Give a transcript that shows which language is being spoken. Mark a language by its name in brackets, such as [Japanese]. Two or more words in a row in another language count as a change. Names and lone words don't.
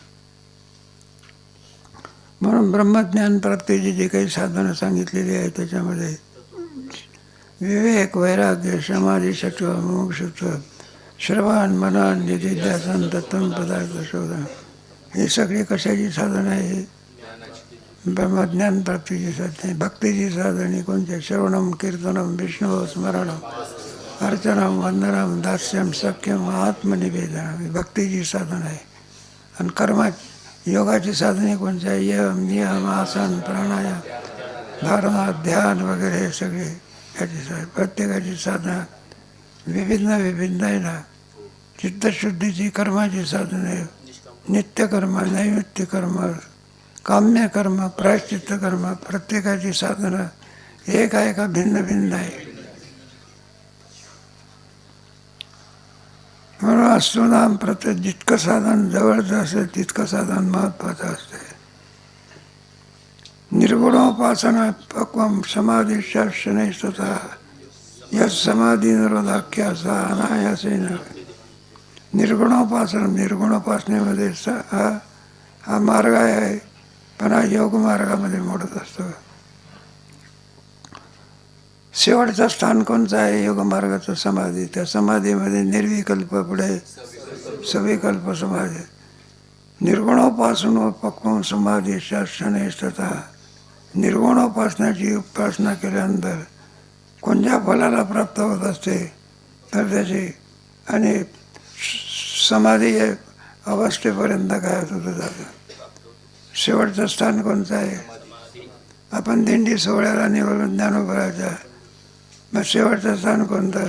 [Marathi] म्हणून ब्रह्मज्ञान प्राप्तीची जी काही साधनं सांगितलेली आहे त्याच्यामध्ये विवेक, वैराग्य, समाधी, सत्व, मोक्षत्व, श्रवण, मनन, निधिध्यासन, तत्त्व पदार्थ शोधन, हे सगळी कशाची साधन आहे? ब्रह्मज्ञान प्राप्तीची साधने. भक्तीची साधने कोणते? [Sanskrit] श्रवणम, कीर्तनम, विष्णू स्मरणम, अर्चनम, वंदनम, दास्यम, सख्यम, आत्मनिवेदनम, [Marathi] ही भक्तीची साधन आहे. आणि कर्मा योगाची साधने कोणती आहे? यम, नियम, आसन, प्राणायाम, धारणा, ध्यान वगैरे हे सगळे याची प्रत्येकाची साधना विभिन्न आहे ना. चित्तशुद्धीची कर्माची साधने, नित्यकर्म, नैमित्तिक कर्म, काम्य कर्म, प्रायश्चित्त कर्म, प्रत्येकाची साधना एक आहे का भिन्न आहे? म्हणून अष्टनाम प्रत्येक जितकं साधन जवळचं असेल तितकं साधन महत्त्वाचं असते. [Sanskrit] निर्गुणोपासना पक्वम समाधीच्या शनै स्वतः यश समाधी निरोधाख्या सा अनायासेन. [Marathi] निर्गुणोपासनेमध्ये हा मार्ग आहे, पण हा योग मार्गामध्ये मोडत असतो. शेवटचं स्थान कोणचं आहे योग मार्गाचं? समाधी. त्या समाधीमध्ये निर्विकल्प पुढे सविकल्प समाधी. [Sanskrit] निर्गुणोपासन पक्वम समाधी शासने तथा. [Marathi] निर्गुणोपासनाची उपासना केल्यानंतर कोणत्या फलाला प्राप्त होत असते तर त्याची आणि समाधी अवस्थेपर्यंत काय होतं जातं. शेवटचं स्थान कोणतं आहे? आपण दिंडी सोहळ्याला निघालो ज्ञानोबराच्या, मग शेवटचं स्थान कोणतं?